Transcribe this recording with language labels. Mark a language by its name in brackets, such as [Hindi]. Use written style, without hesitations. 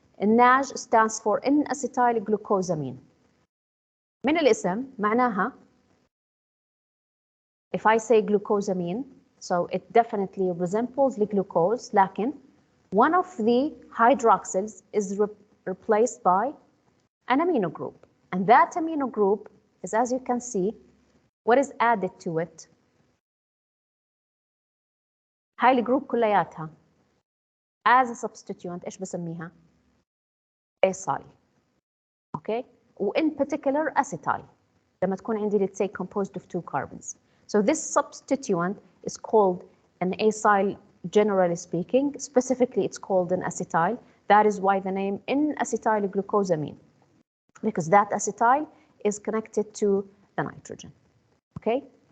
[English] NAG stands for N-acetyl glucosamine. [Arabic] من الاسم معناها [English] if I say glucosamine, so it definitely resembles the glucose, [Arabic] لكن [English] one of the hydroxyls is replaced by an amino group. And that amino group is, as you can see, what is added to it. [Arabic] هاي الجروب كلياتها [English] as a substituent [Arabic] إيش بسميها؟ acyl. [English] Okay? وin particular acetyl. [Arabic] لما تكون عندي, [English] let's say, composed of 2 carbons. So this substituent is called an acyl, generally speaking. Specifically, it's called an acetyl. That is why the name N-acetyl glucosamine, because that acetyl is connected to the nitrogen. Okay?